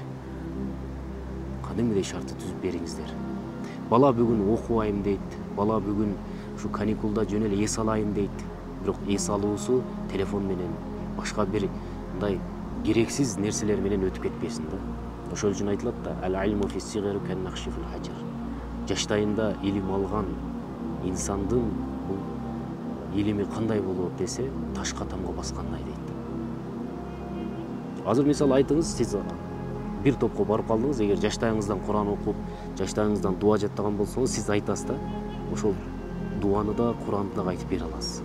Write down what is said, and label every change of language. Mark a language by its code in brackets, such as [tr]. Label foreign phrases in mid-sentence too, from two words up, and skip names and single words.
[ky] Кадимгидей шартты түзүп бериңиздер. Бала бүгүн окубайм дейт, бала бүгүн ушу каникулда жөн эле эс алайын дейт. Бирок эс алуусу телефон менен, башка бир мындай керексиз нерселер менен өтүп кетпесин да. Ошол үчүн айтылат да, [ar] العلم في الصغر كالنقش في الحجر. [ky] Жаштайында илим алган инсандын бул илими кандай болот десе, ташка тамга баскандай дейт. Азыр мисалы айтыңыз, сиз бир топко барып калдыңыз, эгер жаштайыңыздан Куран окуп, жаштайыңыздан дуа жаттаган болсоңуз, сиз айтасыз да, ошол дуаны да, Куранды да айтып бере аласыз.